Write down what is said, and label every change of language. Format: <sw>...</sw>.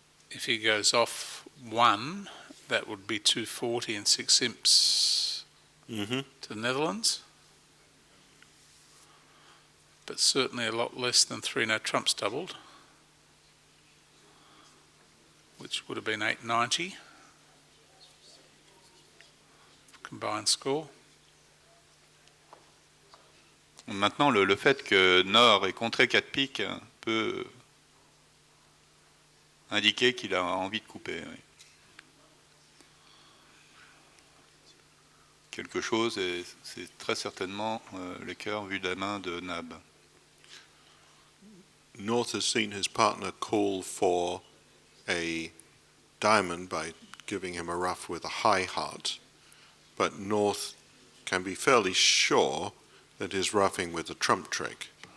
<en>If he goes off 1, that would be 240 and 6 imps to the Netherlands. But certainly a lot less than 3 no trumps doubled, which would have been 890 combined score.</en> <fr>Maintenant, le fait que Nord ait contré 4 piques peut indiquer qu'il a envie de couper. Oui. Quelque chose, et c'est très certainement le cœur vu de la main de Nab.</fr> <en>North has seen his partner call for a diamond by giving him a ruff with a high heart, but North can be fairly sure that he's ruffing with a trump trick.</en>